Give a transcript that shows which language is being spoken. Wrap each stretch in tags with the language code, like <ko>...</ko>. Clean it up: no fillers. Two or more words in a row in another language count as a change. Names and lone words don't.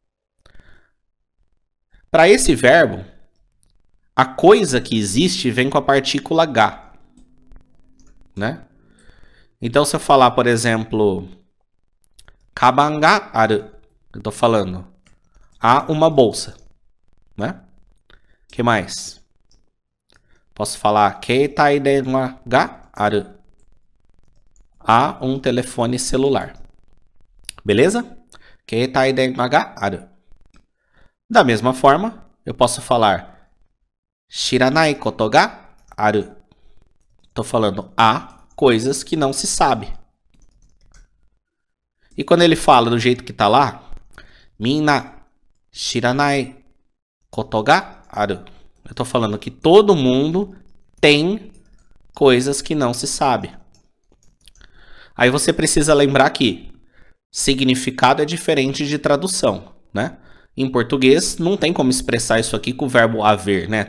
<pt>Para esse verbo, a coisa que existe vem com a partícula ga, né? Então, se eu falar, por exemplo,</pt> <ja>鞄がある,</ja> <pt>eu tô falando, há uma bolsa, né? O que mais? Posso falar</pt> <ja>携帯電話がある,</ja> <pt>há um telefone celular. Beleza?</pt> <ja>携帯電話がある.</ja> <pt>Da mesma forma, eu posso falar</pt> <ja>知らないことがある.</ja> <pt>Tô falando há coisas que não se sabe. E quando ele fala do jeito que tá lá,</pt> <ja>皆知らないことがある.</ja> <pt>Eu tô falando que todo mundo tem coisas que não se sabe. Aí você precisa lembrar que significado é diferente de tradução, né? Em português, não tem como expressar isso aqui com o verbo haver, né?</pt>